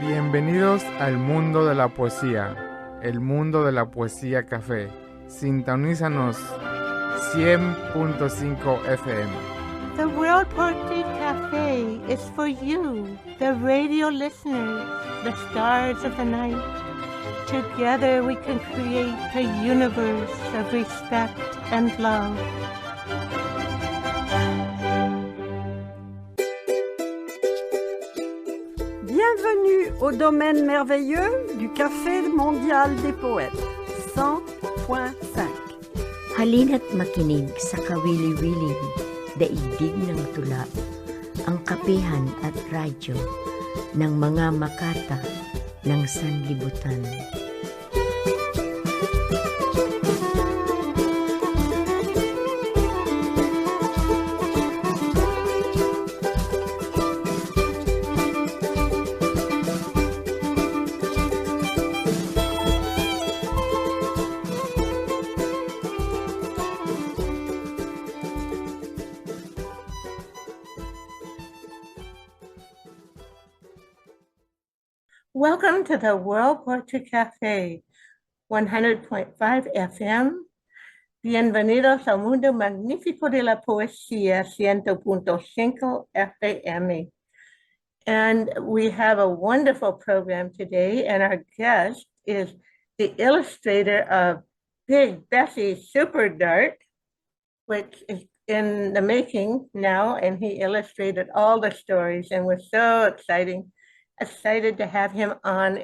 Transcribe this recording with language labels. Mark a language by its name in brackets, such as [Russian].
[Spanish] Bienvenidos al mundo de la poesía, el mundo de la poesía café. Sintonízanos 100.5 FM. [English] The World Poetry Cafe is for you, the radio listeners, the stars of the night. Together we can create a universe of respect and love. [French] Bienvenue au domaine merveilleux du Café mondial des poètes, 100.5. [Filipino] Halina't makinig sa kawili-wiling daigdig ng tula, ang kapehan at radyo ng mga makata ng sanlibutan. [English] Welcome to the World Poetry Cafe, 100.5 FM. [Spanish] Bienvenidos al mundo magnífico de la poesía, 100.5 FM. [English] And we have a wonderful program today, and our guest is the illustrator of Big Bessie's Super Dart, which is in the making now, and he illustrated all the stories, and was so excited to have him on.